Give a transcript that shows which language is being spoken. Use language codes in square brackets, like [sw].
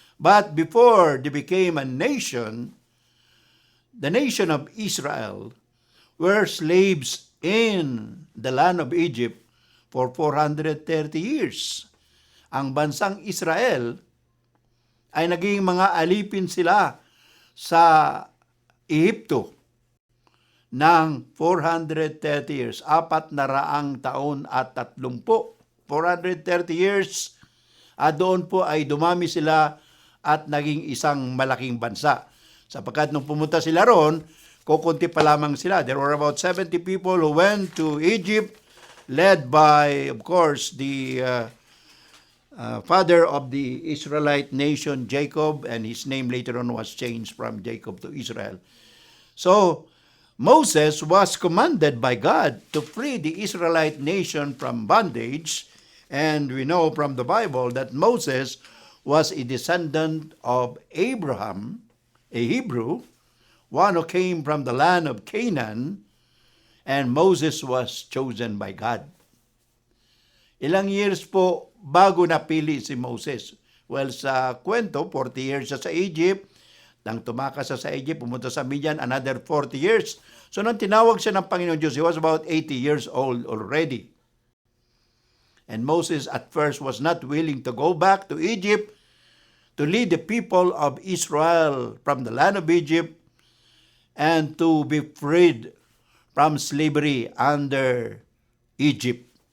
[en] But before they became a nation, the nation of Israel were slaves in the land of Egypt for 430 years. [tl] Ang bansang Israel ay naging mga alipin sila sa Ehipto ng 430 years, 400 taon at 30. 430 years, at doon po ay dumami sila at naging isang malaking bansa. Sapagkat nung pumunta sila roon, kukunti pa lamang sila. [en] There were about 70 people who went to Egypt, led by, of course, the father of the Israelite nation, Jacob, and his name later on was changed from Jacob to Israel. So, Moses was commanded by God to free the Israelite nation from bondage, and we know from the Bible that Moses was a descendant of Abraham, a Hebrew, one who came from the land of Canaan, and Moses was chosen by God. [tl] Ilang years po bago napili si Moses? Well, sa kwento, 40 years siya sa Egypt. Nang tumakas siya sa Egypt, pumunta sa Midian, [en] another 40 years. [tl] So nang tinawag siya ng Panginoon Diyos, [en] he was about 80 years old already. And Moses at first was not willing to go back to Egypt to lead the people of Israel from the land of Egypt and to be freed from slavery under Egypt.